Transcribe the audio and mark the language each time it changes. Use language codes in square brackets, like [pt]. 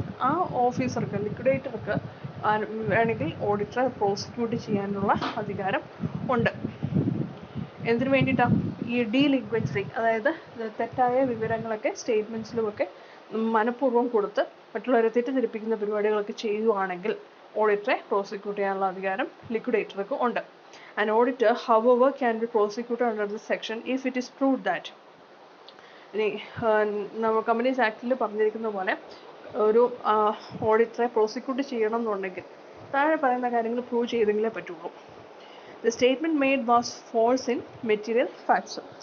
[ml] ആ ഓഫീസർക്ക്, ലിക്വിഡേറ്റർക്ക് വേണമെങ്കിൽ ഓഡിറ്ററെ പ്രോസിക്യൂട്ട് ചെയ്യാനുള്ള അധികാരം ഉണ്ട്. എന്തിനു വേണ്ടിയിട്ടാണ്? ഈ ഡീലിക്വൻസി, അതായത് തെറ്റായ വിവരങ്ങളൊക്കെ സ്റ്റേറ്റ്മെൻറ്റ്സിലുമൊക്കെ മനഃപൂർവ്വം കൊടുത്ത് മറ്റുള്ളവരെ തെറ്റിദ്ധരിപ്പിക്കുന്ന പരിപാടികളൊക്കെ ചെയ്യുവാണെങ്കിൽ ഓഡിറ്ററെ പ്രോസിക്യൂട്ട് ചെയ്യാനുള്ള അധികാരം ലിക്വിഡേറ്റർക്ക് ഉണ്ട്. [en] An auditor, however, can be prosecuted under this section if it is proved that. [ml] ഇനി നമ്മൾ കമ്പനീസ് ആക്ടിൽ പറഞ്ഞിരിക്കുന്ന പോലെ ഒരു ഓഡിറ്ററെ പ്രോസിക്യൂട്ട് ചെയ്യണം എന്നുണ്ടെങ്കിൽ താഴെ പറയുന്ന കാര്യങ്ങൾ പ്രൂവ് ചെയ്തെങ്കിലേ പറ്റുള്ളൂ. [en] The statement made was false in material facts.